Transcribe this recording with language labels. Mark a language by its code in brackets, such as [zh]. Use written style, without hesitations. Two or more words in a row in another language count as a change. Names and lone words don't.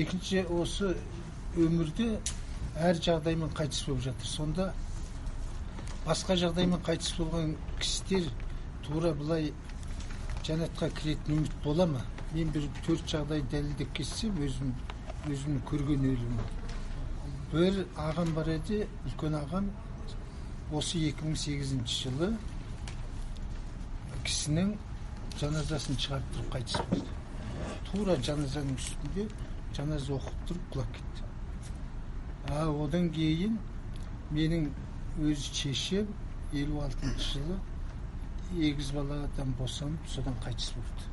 [kk] Екінші, осы өмірде әр жағдаймен қайтыс болып жатыр. Сонда басқа жағдаймен қайтыс болған кісілер тура былай жәннатқа кіретін үміт бола ма? Мен бір 4 жағдай дәлелдеп кетсем, өзім көрген өлімі. Bir ağam var idi, үлкен ağam, осы 2008 жылы кісінің жаназасын шығарып тұрып қайтыс болды. Тура жаназаның үстінде жаназа оқып тұрып құлап кетті. Одан кейін менің өз шешем 56 жылы 8 баладан босанып, содан қайтыс болды.